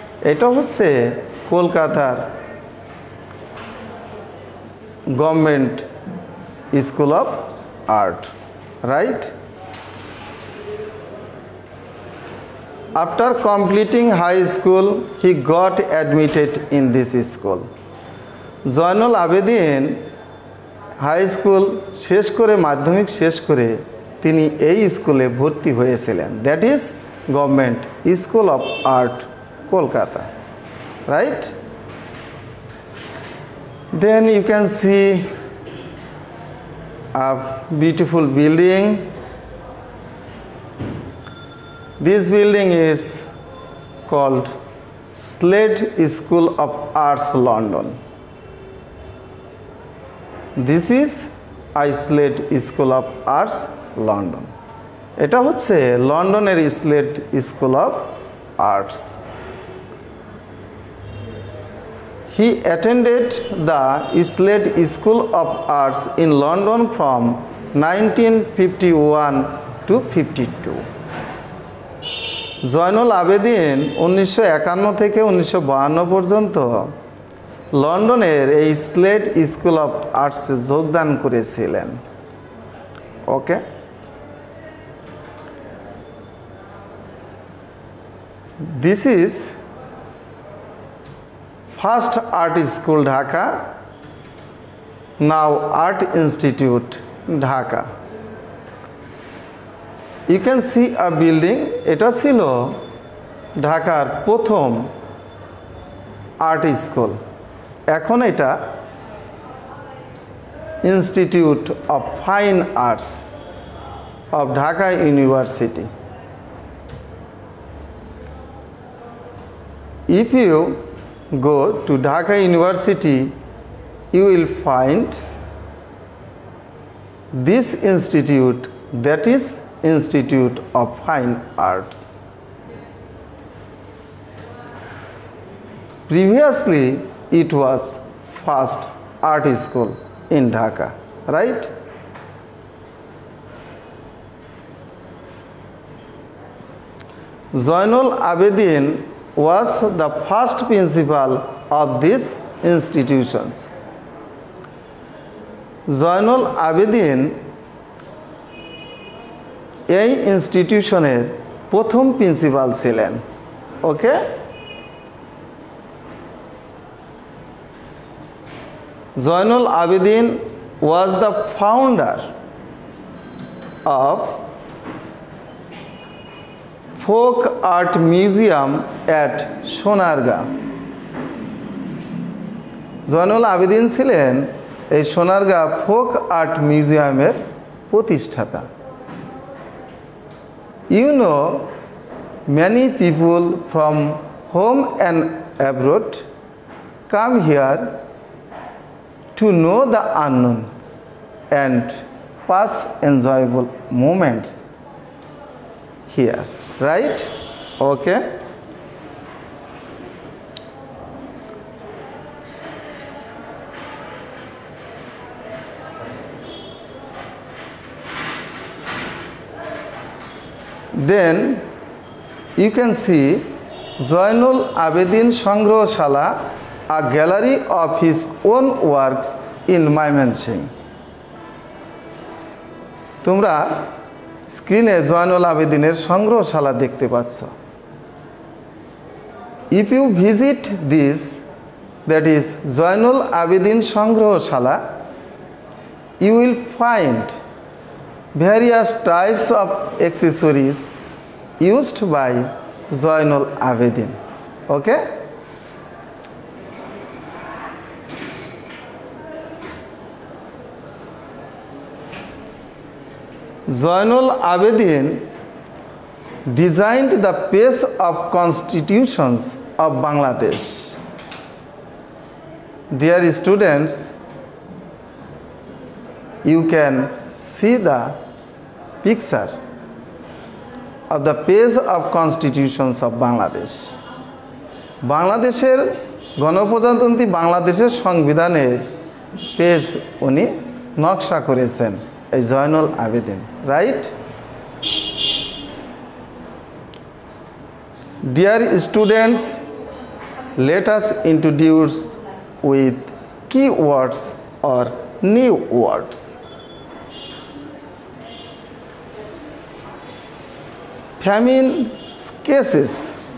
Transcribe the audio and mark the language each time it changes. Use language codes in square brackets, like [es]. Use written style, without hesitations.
[bn] এটা হচ্ছে কলকাতার Government School of Art, right? [en] After completing high school, he got admitted in this school. [bn] Zainul Abidin high school শেষ করে মাধ্যমিক শেষ করে তিনি এই স্কুলে ভর্তি হয়েছিলেন, [en] That is government school of art Kolkata, right? Then you can see a beautiful building. This building is called Slade School of Arts, London. This is Slade School of Arts, London. এটা হচ্ছে লন্ডনের Slade school of arts. He attended the Slade School of Arts in London from 1951 to 52. [bn] Zainul Abedin 1951 থেকে 1952 পর্যন্ত লন্ডনের এই স্লেড school of আর্টসে যোগদান করেছিলেন। [en] Okay, this is first art school Dhaka, now art institute Dhaka. You can see a building. [bn] এটা ছিল ঢাকার প্রথম আর্ট স্কুল, এখন এটা institute of fine arts of Dhaka university. [en] If you go to Dhaka University, you will find this institute, that is Institute of Fine Arts. Previously, it was first art school in Dhaka, right? Zainul Abidin was the first principal of these institutions. [bn] Zainul Abidin এই ইনস্টিটিউশনের প্রথম principal ছিলেন। [en] okay, Zainul Abedin was the founder of folk art museum at Sonargaon, [bn] Zainul Abedin ছিলেন এই Sonargaon folk art মিউজিয়ামের প্রতিষ্ঠাতা। [en] You know, many people from home and abroad come here to know the unknown and pass enjoyable moments here, right? Okay. Then you can see Zainul Abidin Sangrohshala, a gallery of his own works in Mymensingh. [bn] তোমরা স্ক্রিনে জয়নুল আবেদিনের সংগ্রহশালা দেখতে পাচ্ছ। [en] If you visit this, that is Zainul Abidin Sangrohshala, you will find various types of accessories used by Zainul Abidin. Okay? Zainul Abidin designed the page of constitutions of Bangladesh. Dear students, you can see the picture of the page of constitutions of Bangladesh. [bn] বাংলাদেশের গণপ্রজাতন্ত্রী বাংলাদেশের সংবিধানের page উনি নকশা করেছেন এই Zainul Abedin, right? [en] Dear students, let us introduce with key words or new words. Famine cases.